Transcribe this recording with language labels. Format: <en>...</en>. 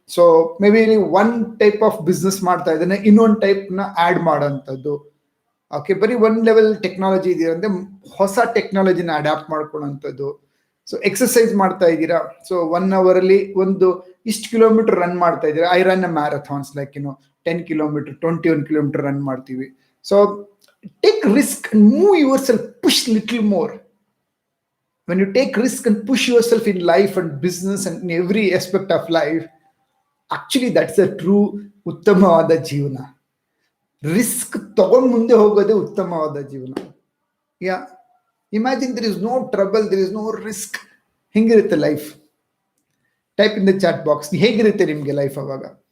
<kn>So</kn> <en>maybe one type of business</en> <kn>ಮಾಡ್ತಾ ಇದ್ದಾನೆ, ಇನ್ನೊಂದು ಟೈಪ್ ನ ಆಡ್ ಮಾಡೋಂಥದ್ದು. ಓಕೆ, ಬರೀ ಒನ್ ಲೆವೆಲ್ ಟೆಕ್ನಾಲಜಿ ಇದೆಯಾ ಅಂದ್ರೆ ಹೊಸ ಟೆಕ್ನಾಲಜಿನ ಅಡಾಪ್ಟ್ ಮಾಡ್ಕೊಳ್ಳೋಂಥದ್ದು. ಸೊ ಎಕ್ಸರ್ಸೈಸ್ ಮಾಡ್ತಾ ಇದ್ದೀರಾ, ಸೊ 1 hour ಅಲ್ಲಿ ಒಂದು ಇಷ್ಟು ಕಿಲೋಮೀಟರ್ ರನ್ ಮಾಡ್ತಾ ಇದ್ದೀರಾ,</kn> <en>I run a marathons like</en> <kn>10 kilometre, 21 kilometre run ಮಾಡ್ತೀವಿ.</kn> <en>So take risk and move yourself, push little more. When you take risk and push yourself in life and business and in every aspect of life, actually that's a true</en> <kn>ಉತ್ತಮವಾದ ಜೀವನ. Risk ತಗೊಂಡು ಮುಂದೆ ಹೋಗೋದೇ ಉತ್ತಮವಾದ ಜೀವನ.</kn> <en>Yeah, imagine there is no trouble, there is no risk.</en> <kn>ಹೆಂಗಿರುತ್ತೆ life?</kn> <en>type in the chat box,</en> <kn>ಹೇಗಿರುತ್ತೆ ನಿಮ್ಗೆ ಲೈಫ್ ಅವಾಗ?</kn>